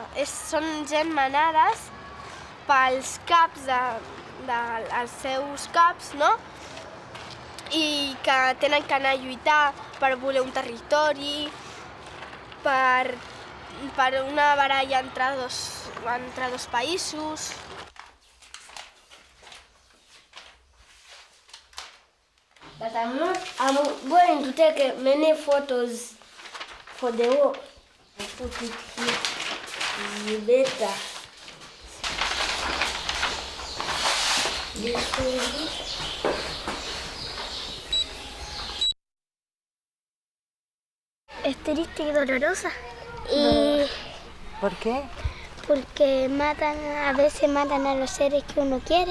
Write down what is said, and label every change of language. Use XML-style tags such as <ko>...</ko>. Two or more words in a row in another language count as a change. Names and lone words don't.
<ca>Són gent manades pels caps dels seus caps, no?, i que tenen que anar a lluitar per voler un territori, per una baralla entre dos països.</ca> <en>But I'm going to take many photos for the war. I put it here. Better. This one.</en> <es>Es triste y dolorosa. ¿Por qué? Porque a veces matan a los seres que uno quiere.</es>